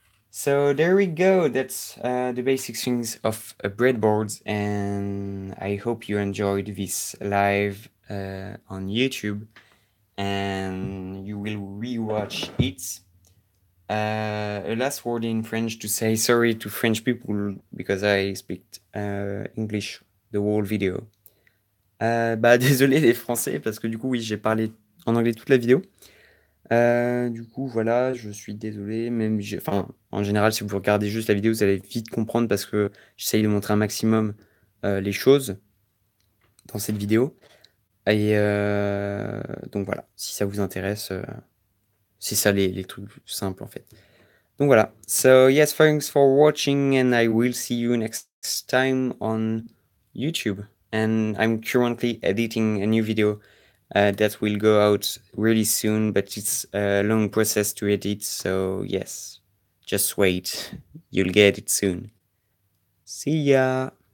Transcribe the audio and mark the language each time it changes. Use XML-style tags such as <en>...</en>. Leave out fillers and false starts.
<en>So there we go. That's the basic things of breadboards, and I hope you enjoyed this live on YouTube, and you will rewatch it. A last word in French to say sorry to French people because I speak English the whole video.</en> <fr>Désolé les Français parce que du coup oui j'ai parlé en anglais toute la vidéo. Du coup, voilà, je suis désolé, même enfin, en général, si vous regardez juste la vidéo, vous allez vite comprendre parce que j'essaye de montrer un maximum les choses dans cette vidéo. Et donc voilà, si ça vous intéresse, c'est ça les trucs simples en fait. Donc voilà.</fr> <en>So yes, thanks for watching and I will see you next time on YouTube. And I'm currently editing a new video that will go out really soon, but it's a long process to edit, so yes, just wait. You'll get it soon. See ya!</en>